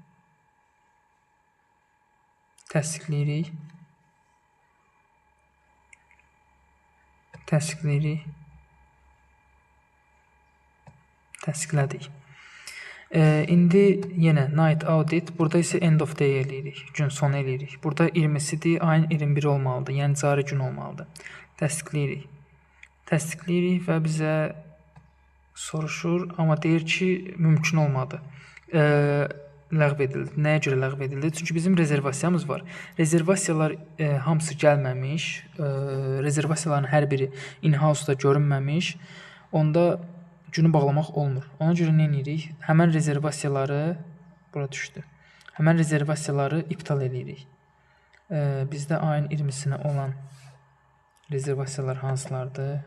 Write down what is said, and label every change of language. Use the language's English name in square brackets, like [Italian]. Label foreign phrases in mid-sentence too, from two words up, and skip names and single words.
[Azerbaijani] Təsdiqləyirik. Təsdiqləyirik. Təsdiqlədik. İndi yenə [English] night audit, [Azerbaijani] burada isə [English] end of day [Azerbaijani] eləyirik, gün sonu eləyirik. Burada 20-sidir, ayın 21 olmalıdır, yəni cari gün olmalıdır. Təsdiqləyirik. Təsdiqləyirik və bizə soruşur, amma deyir ki, mümkün olmadı. Ləğv edildi. Nəyə görə ləğv edildi? Çünki bizim rezervasiyamız var. Rezervasiyalar hamısı gəlməmiş, rezervasiyaların hər biri in-house-da görünməmiş, onda günü bağlamaq olmur. Ona görə nə edirik? Həmən rezervasiyaları, bura düşdü, həmən rezervasiyaları iptal edirik. Bizdə ayın 20-sinə olan rezervasiyalar hansılardır?